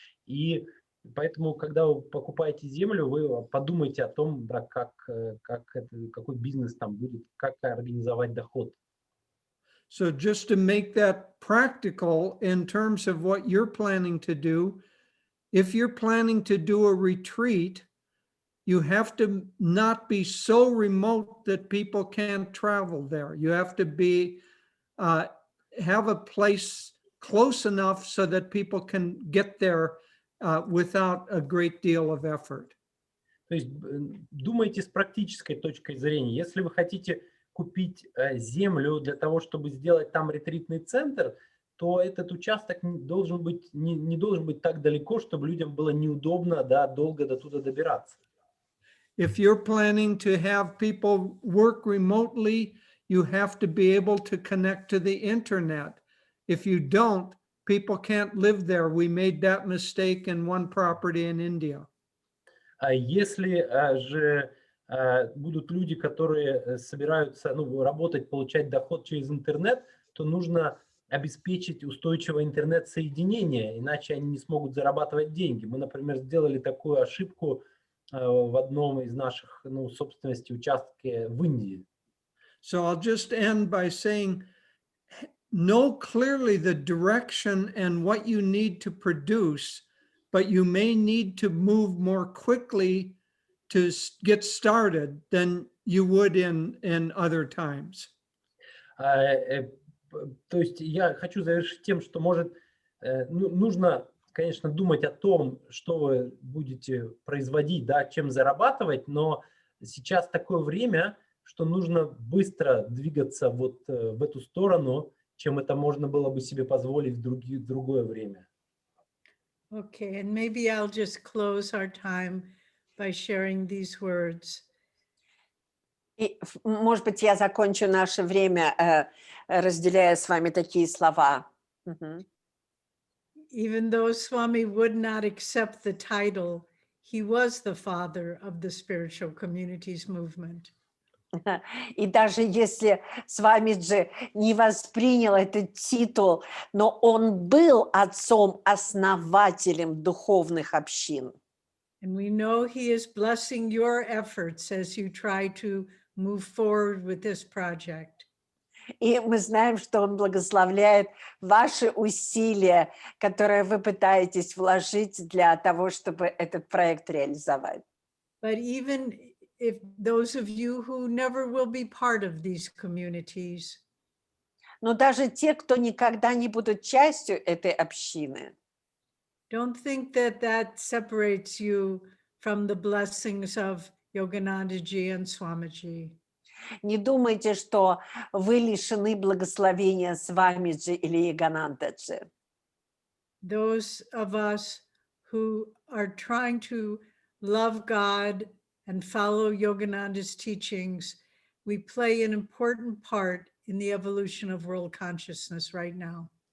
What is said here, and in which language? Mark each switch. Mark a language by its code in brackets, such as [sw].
[ru] И поэтому, когда вы покупаете землю, вы подумайте о том, да, какой бизнес там будет, как организовать доход. [en] So just to make that practical in terms of what you're planning to do, if you're planning to do a retreat, you have to not be so remote that people can't travel there. You have to be have a place close enough so that people can get there without a great deal of effort. [ru] То есть думайте с практической точкой зрения. Если вы хотите купить землю для того, чтобы сделать там ретритный центр, то этот участок не должен быть так далеко, чтобы людям было неудобно, да, долго до туда добираться. [en] If you're planning to have people work remotely, you have to be able to connect to the internet. If you don't, people can't live there. We made that mistake in one property in India. [ru] А если же будут люди, которые собираются работать, получать доход через интернет, то нужно обеспечить устойчивое интернет-соединение, иначе они не смогут зарабатывать деньги. Мы, например, сделали такую ошибку в одном из наших собственности участке в Индии. [en] So I'll just end by saying, know clearly the direction and what you need to produce, but you may need to move more quickly to get started than you would in other times. [ru] То есть я хочу завершить тем, что, может, нужно, конечно, думать о том, что вы будете производить, да, чем зарабатывать, но сейчас такое время, что нужно быстро двигаться вот в эту сторону, чем это можно было бы себе позволить в другое время. [en] Okay, and maybe I'll just close our time by sharing these words. [ru] И, может быть, я закончу наше время, разделяя с вами такие слова. Мгм. [en] Even though Swami would not accept the title, he was the father of the spiritual communities movement. [ru] И даже если Свамиджи не воспринял этот титул, но он был отцом-основателем духовных общин. [en] And we know he is blessing your efforts as you try to move forward with this project. [ru] И мы знаем, что он благословляет ваши усилия, которые вы пытаетесь вложить для того, чтобы этот проект реализовать. [en] But even if those of you who never will be part of these communities, [ru] Но даже те, кто никогда не будут частью этой общины, [en] don't think that that separates you from the blessings of Yoganandaji and Swamiji. [ru] не думайте, что вы лишены благословения Свамиджи или Яганандаджи. [en] Those of us who are trying to love God and follow Yogananda's teachings, we play an important part in the evolution of world consciousness right now.